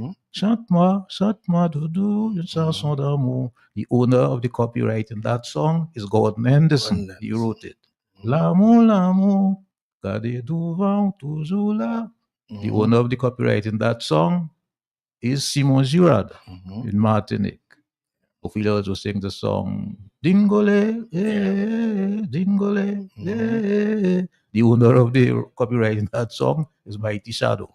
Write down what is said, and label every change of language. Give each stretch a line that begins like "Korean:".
French: Chante-moi, doudou, une chanson d'amour.
English: The owner of the copyright in that song is Gordon Henderson. He wrote it.
French: L'amour, gardez devant, toujours là.
English: The owner of the copyright in that song is Simon Girard in Martinique. Ophelia also sings the song Dingole, Dingole, The owner of the copyright in that song is Mighty Shadow.